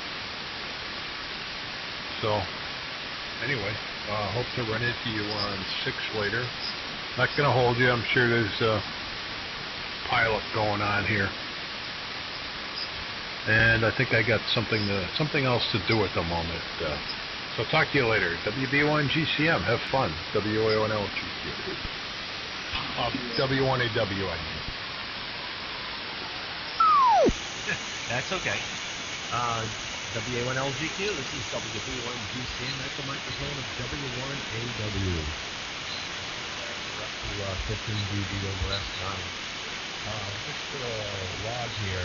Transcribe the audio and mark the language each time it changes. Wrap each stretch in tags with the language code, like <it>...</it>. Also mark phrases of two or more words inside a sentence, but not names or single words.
<en>So, anyway, hope to run into you on 6 later. Not going to hold you. I'm sure there's a pileup going on here. And I think I got something else to do at the moment. So talk to you later. WB1GCM, have fun. W1LGQ. W1AW, I mean. That's okay. WA1LGQ, this is WB1GCM at the microphone of W1AW. We're up to 15 dB over S9. Just put a log here.</en>